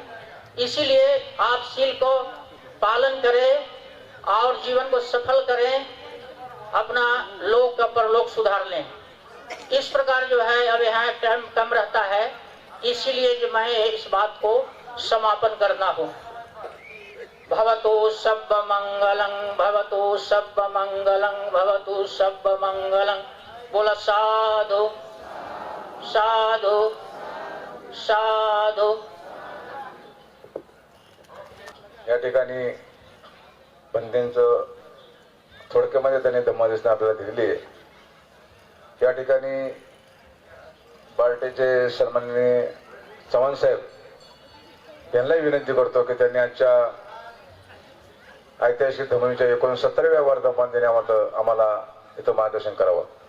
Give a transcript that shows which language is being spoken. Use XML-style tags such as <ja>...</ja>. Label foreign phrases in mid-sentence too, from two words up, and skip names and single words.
<hi>इसीलिए आप शील को पालन करें और जीवन को सफल करें, अपना लोक का परलोक सुधार लें। इस प्रकार जो है अब यहाँ टाइम कम रहता है, इसीलिए जो मैं इस बात को समापन करना हूँ।</hi> <pi>भवतु सब मंगलं भवतु सब मंगलं भवतु सब मंगलं। बोला साधु साधु साधु।</pi> <mr>या ठिकाणी बंधींचं थोडक्यामध्ये त्यांनी धम्मदेशना आपल्याला दिलेली आहे। या ठिकाणी पार्टीचे सन्माननीय चव्हाण साहेब यांनाही विनंती करतो की त्यांनी आजच्या ऐतिहासिक धर्मवीच्या 69व्या वर्धापन दिनी आम्हाला इथं मार्गदर्शन करावं।</mr>